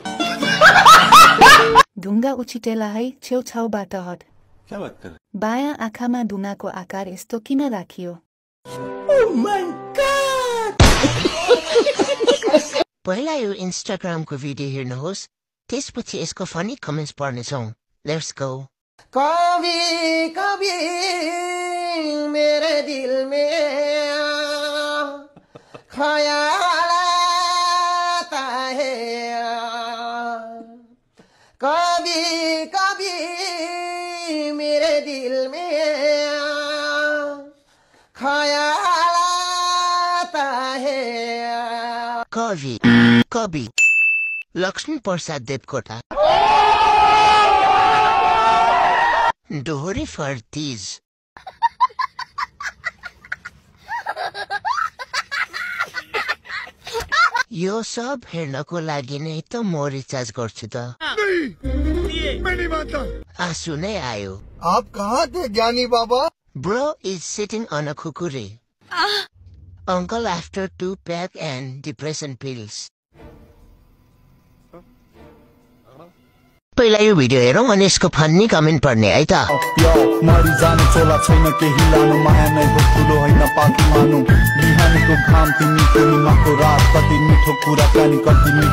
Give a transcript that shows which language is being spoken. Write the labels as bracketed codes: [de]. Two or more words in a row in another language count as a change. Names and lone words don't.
[ne] ढुङ्गा उछिटेला है छेउछाउबाट हट। बायाँ आँखामा ढुङ्गाको आकार यस्तो किन राखियो? पहिला यो इन्स्टाग्रामको भिडियो हेर्नुहोस् त्यसपछि यसको [en] funny comments [ne] पढ्नेछौँ। [en] let's go. [hi] कभी कभी मेरे दिल में ख्याल आता है कभी कभी मेरे दिल में ख्याल आता है [ne] कवि कवि लक्ष्मी प्रसाद देवकोटा। डोहोरी फर तीज। यो सब हेर्नको लागि नै त म रिचार्ज गर्छु त। आँसु नै आयो। [hi] आप कहाँ थे ज्ञानी बाबा? [en] Bro is sitting on a kukuri. Uncle after 2 pack and depression pills. [ne] पहिला यो भिडियो हेरौँ अनि यसको [en] funny comment [ne] पढ्ने है त। मरि जानु चोला छैन केही लानु माया नै हो ठुलो होइन पाखी मानु बिहानको घाम तिमी पूर्णिमाको रात कति मिठो कुराकानी कति